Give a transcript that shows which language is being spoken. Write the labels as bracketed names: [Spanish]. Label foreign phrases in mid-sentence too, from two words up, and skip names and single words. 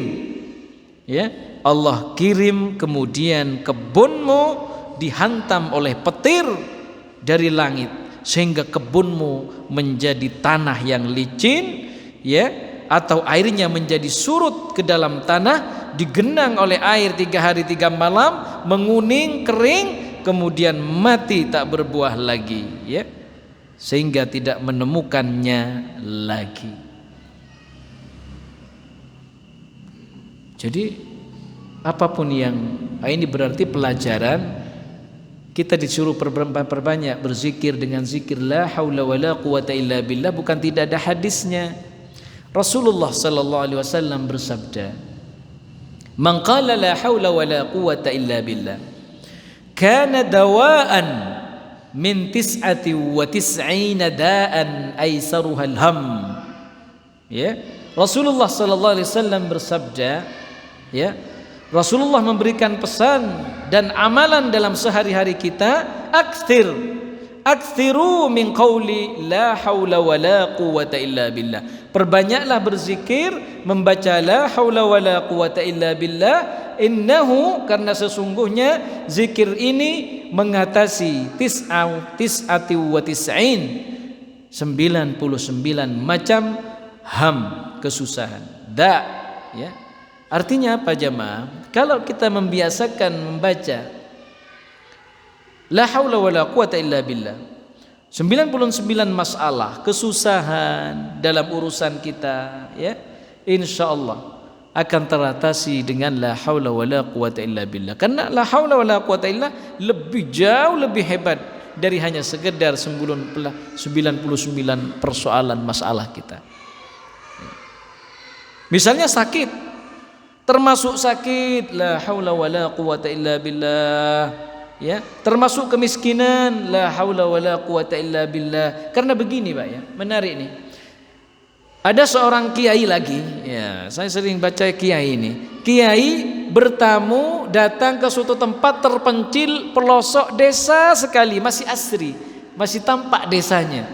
[Indonesian] Ya, Allah kirim kemudian kebunmu dihantam oleh petir dari langit sehingga kebunmu menjadi tanah yang licin, ya, atau airnya menjadi surut ke dalam tanah, digenang oleh air 3 hari 3 malam, menguning, kering, kemudian mati tak berbuah lagi, ya, sehingga tidak menemukannya lagi. Jadi apapun yang ini berarti pelajaran kita disuruh perbanyak berzikir dengan zikir [Arabic] لا حول ولا قوة إلا بالله, [Indonesian] bukan tidak ada hadisnya. [Arabic] رسول الله صلى الله عليه وسلم bersabda, "من قال لا حول ولا قوة إلا بالله كان دواء من 99 داء أيسرها الهم." [Indonesian] Ya, [Arabic] رسول الله صلى الله عليه وسلم [Indonesian] bersabda, ya, Rasulullah memberikan pesan dan amalan dalam sehari-hari kita, [Arabic] أكثروا من قول لا حول ولا قوة إلا بالله. [Indonesian] Perbanyaklah berzikir, membaca [Arabic] لا حول ولا قوة إلا بالله, [Indonesian] innahu, karena sesungguhnya zikir ini mengatasi 99 macam ham, kesusahan. ya. Artinya apa jemaah? Kalau kita membiasakan membaca [Arabic] لا حول ولا قوة إلا بالله, [Indonesian] 99 masalah, kesusahan dalam urusan kita, ya, insyaallah akan teratasi dengan [Arabic] لا حول ولا قوة إلا بالله. [Indonesian] Karena [Arabic] لا حول ولا قوة إلا [Indonesian] jauh lebih hebat dari hanya sekedar 99 persoalan masalah kita. Misalnya sakit, termasuk sakit [Arabic] لا حول ولا قوة إلا بالله, [Indonesian] ya, termasuk kemiskinan [Arabic] لا حول ولا قوة إلا بالله. [Indonesian] Karena begini Pak, ya, menarik nih. Ada seorang kiai lagi, ya, saya sering baca kiai ini. Kiai bertamu datang ke suatu tempat terpencil pelosok desa sekali, masih asri, masih tampak desanya.